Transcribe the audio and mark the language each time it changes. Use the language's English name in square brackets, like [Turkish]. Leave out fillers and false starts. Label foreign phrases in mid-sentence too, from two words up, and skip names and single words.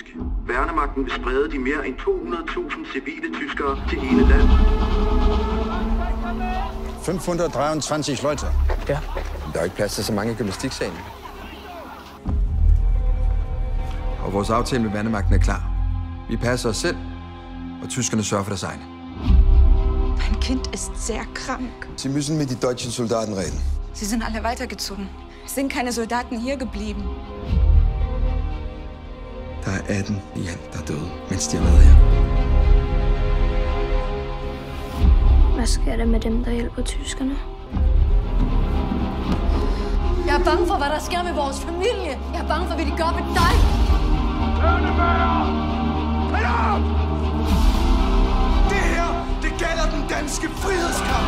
[Danish] Værnemagten vil sprede de mere end 200.000 civile tyskere til hele landet. [German] 523 Leute. Ja. [Danish] Der er ikke plads til så mange gymnastiksalen. Og vores aftale med Værnemagten er klar. Vi passer os selv, og tyskerne sørger for deres egne. [German] Mein Kind ist sehr krank. Sie müssen mit die deutschen Soldaten reden. Sie sind alle weitergezogen. Es sind keine Soldaten hier geblieben. [Danish] Der er 18 i alt, der er døde, mens de har været her. Hvad sker der med dem, der hjælper tyskerne? Jeg er bange for, hvad der sker med vores familie. Jeg er bange for, hvad de gør med dig. Det her, det gælder den danske frihedskamp.